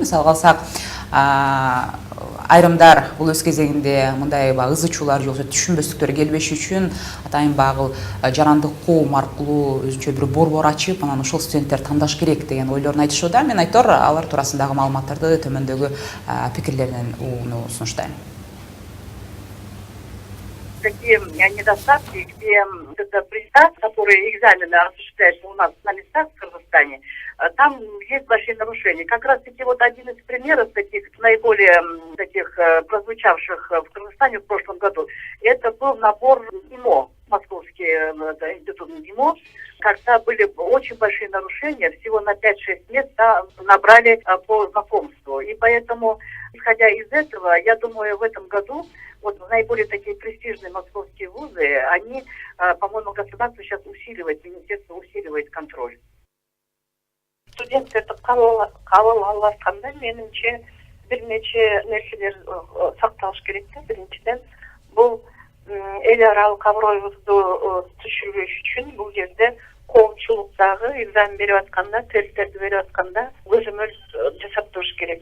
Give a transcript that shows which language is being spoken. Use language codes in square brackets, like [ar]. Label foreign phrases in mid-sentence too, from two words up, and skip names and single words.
[ky] Мисалга алсак, айрымдар бул өз кезегинде мындай ызы чуулар же түшүнбөстүктөр келбеш үчүн атайын багыл жарандык коом аркылуу өзүнчө бир борбор ачып, анан ошол студенттер тандаш керек деген ойлорун айтышууда. Мен айтор алар туурасындагы маалыматтарды төмөндөгү пикирлеринен сунуштайм. [ru] Такие недостатки, где это пристав, который экзамены осуществляется у нас на местах в Кыргызстане, там есть большие нарушения. Как раз таки вот один из примеров таких наиболее таких прозвучавших в Кыргызстане в прошлом году, это был набор ГИМО, Московский институт ГИМО, когда были очень большие нарушения, всего на 5-6 мест набрали по знакомству. И поэтому, исходя из этого, я думаю, в этом году вот наиболее такие престижные московские вузы, они, по-моему, государство сейчас усиливает, министерство усиливает контроль. [ky] Студенттерди кабыл алышканда менимче бир нече нерселер сакталыш керек да. Биринчиден, бул эл аралык аброюбузду түшүрбөш үчүн бул жерде коомчулуктагы экзамен берип атканда, тесттерди берип атканда көзөмөл жасап туруш керек.